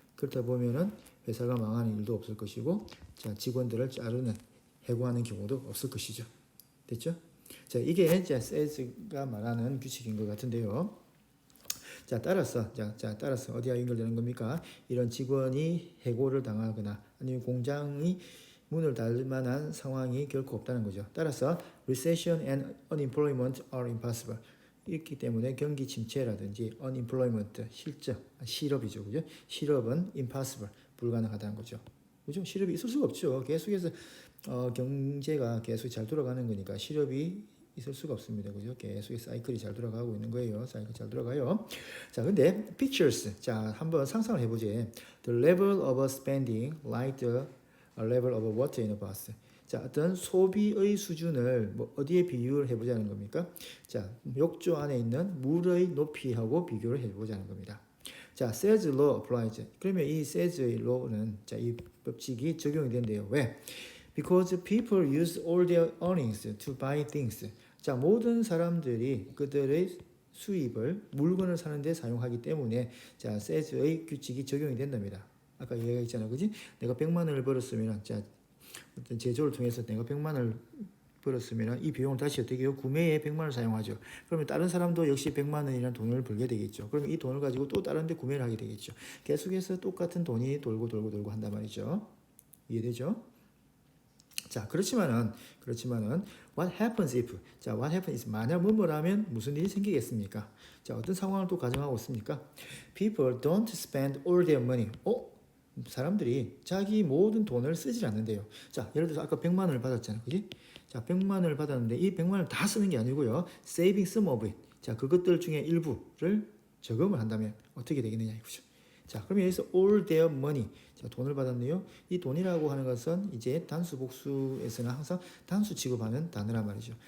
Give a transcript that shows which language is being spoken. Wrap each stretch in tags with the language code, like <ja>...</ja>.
<ko>그렇다 보면은 회사가 망하는 일도 없을 것이고 자, 직원들을 자르는 해고하는 경우도 없을 것이죠. 됐죠? 자, 이게 이제 세즈가 말하는 규칙인 것 같은데요. 자, 따라서 어디와 연결되는 겁니까? 이런 직원이 해고를 당하거나 아니면 공장이 문을 닫을 만한 상황이 결코 없다는 거죠. 따라서</ko> <en>recession and unemployment are impossible.</en> <ko>있기 때문에 경기 침체라든지</ko> <en>unemployment</en> <ko>실업이죠, 그죠? 실업은</ko> <en>impossible</en> <ko>불가능하다는 거죠. 그죠? 실업이 있을 수가 없죠. 계속해서 경제가 계속 잘 돌아가는 거니까 실업이 있을 수가 없습니다. 그죠? 계속 사이클이 잘 돌아가고 있는 거예요. 사이클 잘 돌아가요. 자, 근데</ko> <en>pictures.</en> <ko>자, 한번 상상을 해보지.</ko> <en>The level of spending like the level of water in a bath.</en> <ko>자, 어떤 소비의 수준을 뭐 어디에 비유를 해보자는 겁니까? 자, 욕조 안에 있는 물의 높이하고 비교를 해보자는 겁니다.</ko> <en>자, says law applies.</en> <ko>그러면 이 says의 law는 자, 이 법칙이 적용이 된대요. 왜?</ko> <en>Because people use all their earnings to buy things.</en> <ko>자, 모든 사람들이 그들의 수입을 물건을 사는데 사용하기 때문에 자, says의 규칙이 적용이 된답니다. 아까 얘기했잖아, 그지? 내가 100만 원을 벌었으면 자, 어떤 제조를 통해서 내가 100만 원을 벌었으면 이 비용을 다시 어떻게 해요? 구매에 100만 원을 사용하죠. 그러면 다른 사람도 역시 100만 원이라는 돈을 벌게 되겠죠. 그러면 이 돈을 가지고 또 다른 데 구매를 하게 되겠죠. 계속해서 똑같은 돈이 돌고 한단 말이죠. 이해되죠? 자, 그렇지만은</ko> <en>what happens if</en> <ko>만약 뭐뭐라면 무슨 일이 생기겠습니까? 자, 어떤 상황을 또 가정하고 있습니까?</ko> <en>People don't spend all their money.</en> <ko>사람들이 자기 모든 돈을 쓰질 않는데요. 자, 예를 들어서 아까 100만 원을 받았잖아. 그지? 자, 100만 원을 받았는데 이 100만 원을 다 쓰는 게 아니고요.</ko> <en>saving some of it.</en> <ko>자, 그것들 중에 일부를 저금을 한다면 어떻게 되겠느냐 이거죠. 자, 그러면 여기서</ko> <en>all their money.</en> <ko>자, 돈을 받았네요. 이 돈이라고 하는 것은 이제 단수 복수에서는 항상 단수 취급하는 단어란 말이죠.</ko>